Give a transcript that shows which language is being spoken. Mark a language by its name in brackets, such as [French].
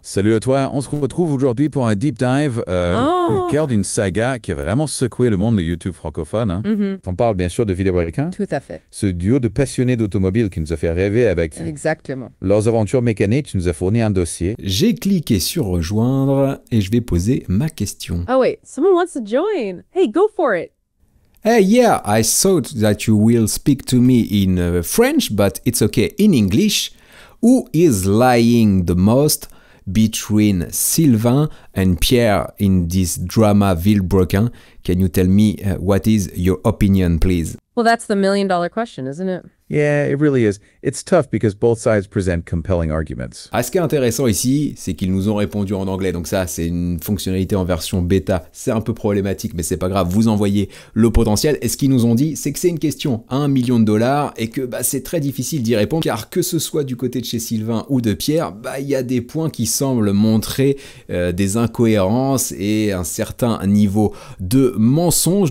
[French] Salut à toi, on se retrouve aujourd'hui pour un deep dive au cœur d'une saga qui a vraiment secoué le monde de YouTube francophone. Hein. On parle bien sûr de Vidéo Requin. Tout à fait. Ce duo de passionnés d'automobile qui nous a fait rêver avec Exactement. leurs aventures mécaniques. Tu nous as fourni un dossier. J'ai cliqué sur rejoindre et je vais poser ma question. [English] Oh wait, someone wants to join. Hey, go for it. Hey, yeah, I thought that you will speak to me [French] in French, [English] but it's okay in English. Who is lying the most between Sylvain and Pierre in this drama Villebrequin? Can you tell me what is your opinion, please? Well, that's the million-dollar question, isn't it? Yeah, it really is. It's tough because both sides present compelling arguments. [French] Ce qui est intéressant ici, c'est qu'ils nous ont répondu en anglais. Donc ça, c'est une fonctionnalité en version bêta. C'est un peu problématique, mais c'est pas grave. Vous envoyez le potentiel. Et ce qu'ils nous ont dit, c'est que c'est une question à $1 million et que c'est très difficile d'y répondre. Car que ce soit du côté de chez Sylvain ou de Pierre, il y a des points qui semblent montrer des incohérences et un certain niveau de mensonge.